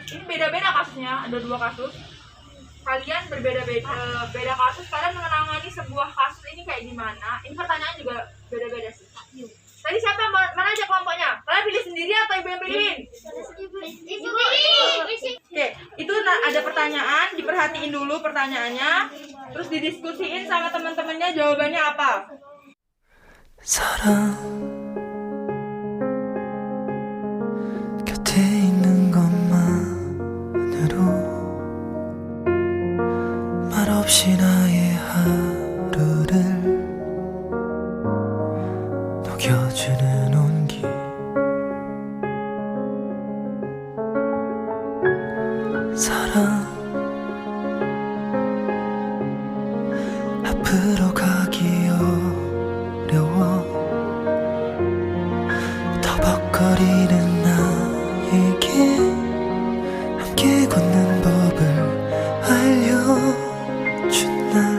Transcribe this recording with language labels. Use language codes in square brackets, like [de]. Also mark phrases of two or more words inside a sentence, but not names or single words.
[id] Ini beda-beda kasusnya, ada 2 kasus. Kalian beda kasus, kalian menangani sebuah kasus ini kayak gimana? Ini pertanyaan juga beda-beda sih. Tadi siapa yang mana aja kelompoknya? Kalian pilih sendiri atau ibu yang pilihin? Ibu. Oke, itu ada pertanyaan, diperhatiin dulu pertanyaannya, terus didiskusiin sama teman-temannya jawabannya apa. [ko] 사랑 곁에 있는 것만으로 말없이 나의 하루를 녹여주는 온기 사랑 앞으로 가기 어려워 터벅거리는 나에게 함께 걷는 법을 알려준 날